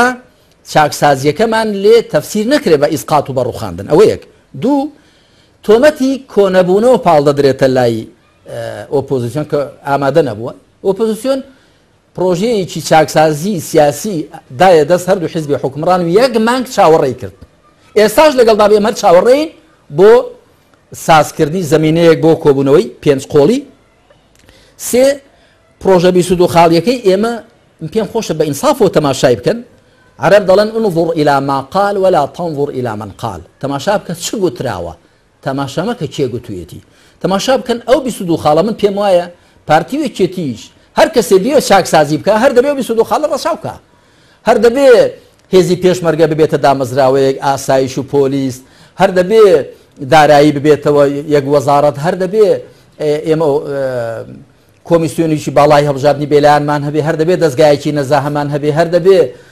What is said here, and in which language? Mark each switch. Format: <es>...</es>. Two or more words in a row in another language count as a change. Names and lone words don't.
<ckb>چاکسازیەکەمان لێ تەفسیر نەکرێت بە ئیسقاط و بە ڕووخاندن ئەوە یەک دوو تۆمەتی کۆنەبوونەوە پاڵ دەدرێتە لای ئۆپۆزیسیۆن کە ئامادە نەبووە ئۆپۆزیسیۆن پرۆژەیەکی چاکسازی سیاسی دایە دەست هەردوو حیزبی حکمڕان و یەک مانگ چاوەڕێی کرد ئێستاش لەگەڵدا بێ هەر چاوەڕێین بۆ سازکردنی زەمینەیەک بۆ کۆبوونەوەی پێنج قۆڵی سێ پرۆژە 22 خاڵیەکەی ئێمە پێم خۆشە بە ئینساف و تەماشای بکەن عرب دەڵێن</ckb> <ar>انظر إلى ما قال ولا تنظر إلى من قال</ar> <ckb>تەماشا بکە چ گوتراوە تەماشا مەکە کێ گوتوویەتی تەماشا بکەن ئەو 22 خاڵە من پێم وایە پارتیوێکێتیش هەر کەسێ بێ چاکسازی بکە هەر دەبێ 22 خاڵە ڕەچاو بکە هەر دەبێ هێزی پێشمەرگە ببێتە دامەزراوەیەک ئاسایش و پۆلیس هەر دەبێ دارایی ببێتەوە یەک وەزارەت هەر دەبێ ئێمە کۆمیسیۆنیشی باڵای هەڵبژاردننی بێلایانمان هەبێ هەر دەبێ دەستگایەکی نەزا هەمان هەبێ هەر دەبێ</ckb>